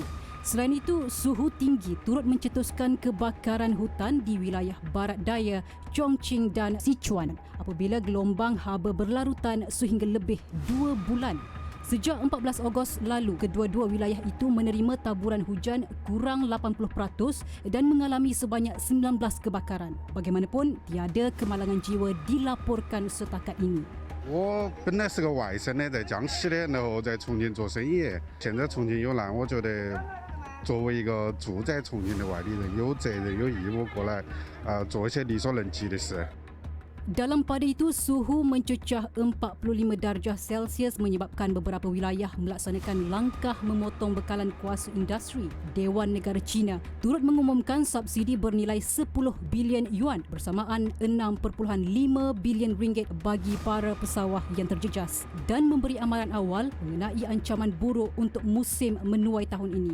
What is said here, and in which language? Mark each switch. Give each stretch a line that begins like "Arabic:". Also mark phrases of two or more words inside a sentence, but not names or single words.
Malay: Selain itu, suhu tinggi turut mencetuskan kebakaran hutan di wilayah barat daya Chongqing dan Sichuan apabila gelombang haba berlarutan sehingga lebih 2 bulan. Sejak 14 Ogos lalu, kedua-dua wilayah itu menerima taburan hujan kurang 80% dan mengalami sebanyak 19 kebakaran. Bagaimanapun, tiada kemalangan jiwa dilaporkan setakat ini.
Chinese: 我本来是个外省的，在江西的，然后在重庆做生意。现在重庆有难，我觉得作为一个住在重庆的外地人，有责任有义务过来，做一些力所能及的事。
Malay: Dalam pada itu, suhu mencecah 45 darjah Celsius menyebabkan beberapa wilayah melaksanakan langkah memotong bekalan kuasa industri. Dewan Negara China turut mengumumkan subsidi bernilai 10 bilion yuan bersamaan 6.5 bilion ringgit bagi para pesawah yang terjejas dan memberi amaran awal mengenai ancaman buruk untuk musim menuai tahun ini.